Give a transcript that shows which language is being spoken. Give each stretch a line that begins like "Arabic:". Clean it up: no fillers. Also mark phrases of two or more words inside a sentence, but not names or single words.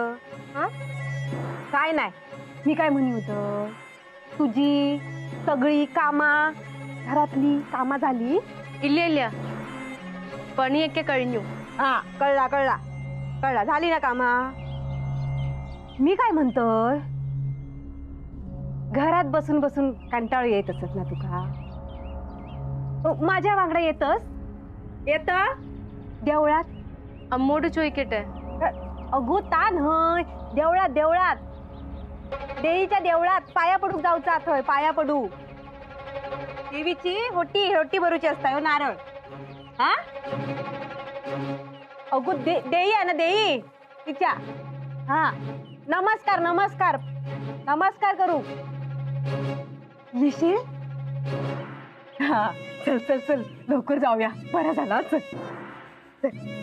Marathi: काय नाही मी काय म्हणी होत तुझी सगळी कामा घरातली कामा झाली?
Malayalam: ഇല്ല ഇല്ല പണിയൊക്കെ കഴിഞ്ഞു.
Marathi: हा कळला कळला कळला झाली ना कामा. मी काय म्हणतोय घरात बसून बसून कंटाळू येत असत ना तुका? माझ्या वांगडा येतस? येत देवळात
Malayalam: അമ്മോട് ചോദിക്കട്ടെ?
Marathi: अगो ता न्हय देवळात देवळात देवीच्या देवळात पाया पडूक जाऊचा थंय पाया पडू देवीची होटी होटी भरूची असता ह्यो नारळ हा अगो देई आहे ना देई तिच्या हा नमस्कार नमस्कार नमस्कार करू येशील हा चल चल चल लवकर जाऊया बरं झालं चल चल.